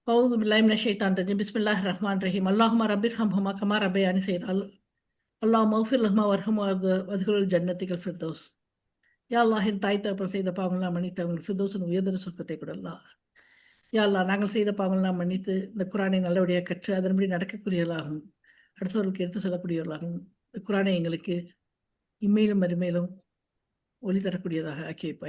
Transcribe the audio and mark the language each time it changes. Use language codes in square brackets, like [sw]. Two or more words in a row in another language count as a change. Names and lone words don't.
[ar] أعوذ بالله من الشيطان الرجيم بسم الله الرحمن الرحيم اللهم رب ارحمهما كما ربياني صغيرا اللهم اغفر لهما وارحمهما وادخلوا جنتك الفردوس. يا الله, [ta] என் தாய் தகப்பன் செய்த பாவங்களாம் மன்னித்து அவங்கள் ஃபிர்தௌஸின் உயர்ந்த சொர்க்கத்தை கொடுக்கலாம். [ar] يا الله, [ta] நாங்கள் செய்த பாவங்களாம் மன்னித்து இந்த குரானை நல்லபடியாக கற்று அதன்படி நடக்கக்கூடியவர்களாகவும் அடுத்தவர்களுக்கு எடுத்து சொல்லக்கூடியவர்களாகவும் இந்த குரானை எங்களுக்கு இம்மையிலும் மறுமையிலும் ஒளி தரக்கூடியதாக ஆக்கி வைப்பாய்.